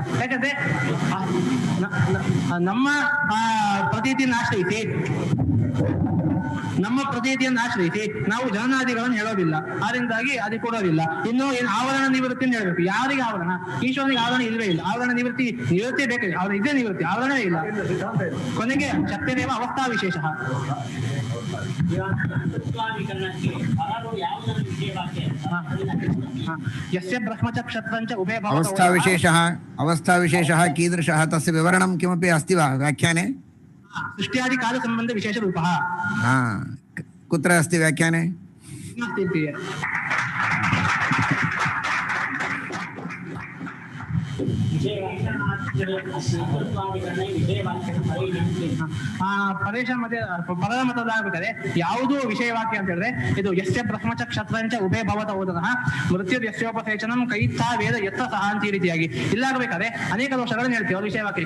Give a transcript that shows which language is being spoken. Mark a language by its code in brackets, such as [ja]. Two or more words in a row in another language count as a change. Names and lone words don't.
[kn] ಯಾಕಂದ್ರೆ ನಮ್ಮ ಪ್ರತೀತಿಯನ್ನು ಆಶ್ರಯಿಸಿ ನಮ್ಮ ಪ್ರತೀತಿಯನ್ನು ಆಶ್ರಯಿಸಿ ನಾವು ಜನನಾದಿಗಳನ್ನು ಹೇಳೋದಿಲ್ಲ, ಆದ್ದರಿಂದಾಗಿ ಅದು ಕೊಡೋದಿಲ್ಲ. ಇನ್ನು ಏನು ಆವರಣ ನಿವೃತ್ತಿಯನ್ನು ಹೇಳಬೇಕು. ಯಾರಿಗೆ ಆವರಣ? ಈಶ್ವರನಿಗೆ ಆವರಣ ಇಲ್ವೇ ಇಲ್ಲ. ಆವರಣ ನಿವೃತ್ತಿ ಬೇಕಾಗಿದೆ, ಅವರ ಇದೇ ನಿವೃತ್ತಿ, ಆವರಣವೇ ಇಲ್ಲ. [sa] ಕೊನೆಗೆ ಶಕ್ತಿರೇವ ಅವಸ್ಥಾ ವಿಶೇಷ. यस्य ब्रह्मचक्षत्रञ्च उभे अवस्था विशेषः कीदृशः तस्य विवरणं किमपि अस्ति वा व्याख्याने? सृष्ट्यादि कालसम्बन्ध विशेषरूपः कुत्र अस्ति व्याख्याने? [kn] ಪರೇಶ ಮತ್ತೆ ಪದದ ಮತದಾಗಬೇಕಾದ್ರೆ ಯಾವುದು ವಿಷಯವಾಕ್ಯ ಅಂತ ಹೇಳಿದ್ರೆ ಇದು [sa] ಯಸ್ಯ ಬ್ರಹ್ಮಚಕ್ಷತ್ರಂಚ ಉಭಯ ಭವತ ಓದನಃ ಮೃತ್ಯು ಯಸ್ಯೋಪಸೇಚನಂ ಕೈತ್ಥ ವೇದ ಯತ್ರ ಸಹ [kn] ಅಂತ ಈ ರೀತಿಯಾಗಿ ಇಲ್ಲಾಗಬೇಕಾದ್ರೆ ಅನೇಕ ದೋಷಗಳನ್ನು ಹೇಳ್ತೀವಿ ಅವ್ರ ವಿಷಯವಾಕ್ಯಕ್ಕೆ.